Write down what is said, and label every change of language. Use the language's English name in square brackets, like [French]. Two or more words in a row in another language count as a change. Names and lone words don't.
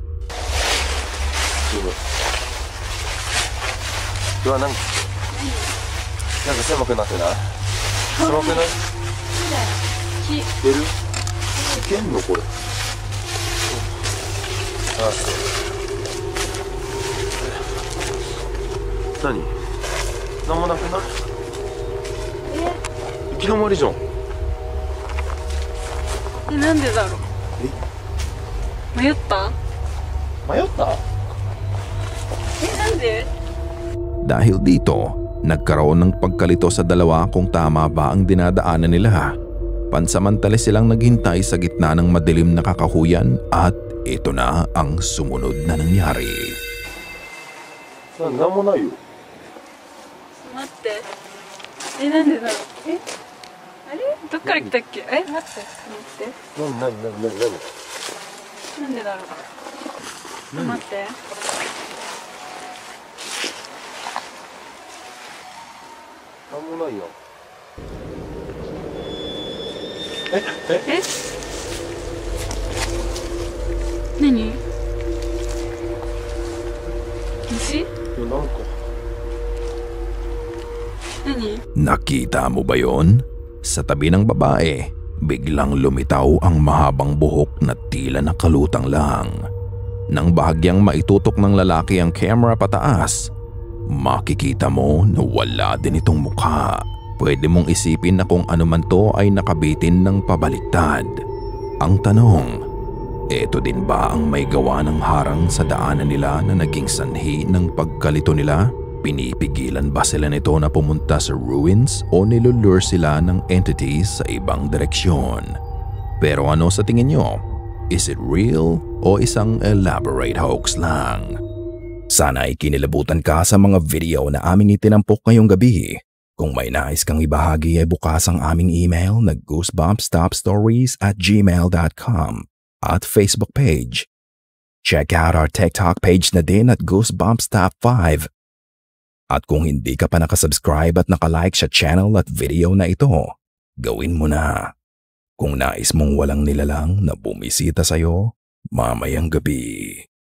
[Filipino] Diba, [Japanese] なんか狭くなってない？狭くない？出る？いけんのこれ？あ、何？なんもなくない？行き止まりじゃん。なんでだろう迷った？迷った？なんで？ [Filipino] Dahil dito, nagkaroon ng pagkalito sa dalawa kung tama ba ang dinadaanan nila. Pansamantala silang naghintay sa gitna ng madilim na kakahuyan at ito na ang sumunod na nangyari. [Japanese] なんもないよ。待ってなんでだろうあれどっから来たっけ待って待ってなんでだろう待ってなんなんもないやん。何？虫？なんか。何？ [Filipino] Nakita mo ba yon? Sa tabi ng babae, biglang lumitaw ang mahabang buhok na tila nakalutang lang. Nang bahagyang maitutok ng lalaki ang camera pataas, makikita mo na wala din itong mukha. Pwede mong isipin na kung ano man to ay nakabitin ng pabaliktad. Ang tanong, eto din ba ang may gawa ng harang sa daanan nila na naging sanhi ng pagkalito nila? Pinipigilan ba sila nito na pumunta sa ruins o nilulure sila ng entities sa ibang direksyon? Pero ano sa tingin nyo? [English] Is it real [Filipino] o isang [English] elaborate hoax lang? [Filipino] Sana ay kinilabutan ka sa mga video na aming itinampok ngayong gabi. Kung may nais kang ibahagi ay bukas ang aming email na goosebumpstopstories@gmail.com at Facebook page. [English] Check out our TikTok page [Filipino] na din at [English] goosebumps.top5. [Filipino] At kung hindi ka pa nakasubscribe at nakalike sa channel at video na ito, gawin mo na. Kung nais mong walang nilalang na bumisita sa'yo mamayang gabi.